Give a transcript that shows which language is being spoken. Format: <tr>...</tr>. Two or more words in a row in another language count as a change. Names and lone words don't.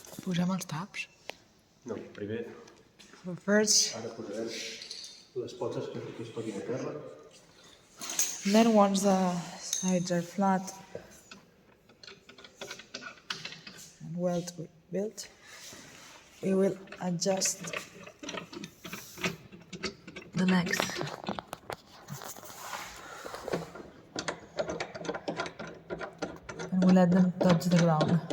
<ca>Posem els taps. No, primer,</ca> <en>So first,</en> <ca>ara posarem les potes que es toquin a terra.</ca> <en>and then once the sides are flat and well built, we will adjust the legs. And we let them touch the ground.</en>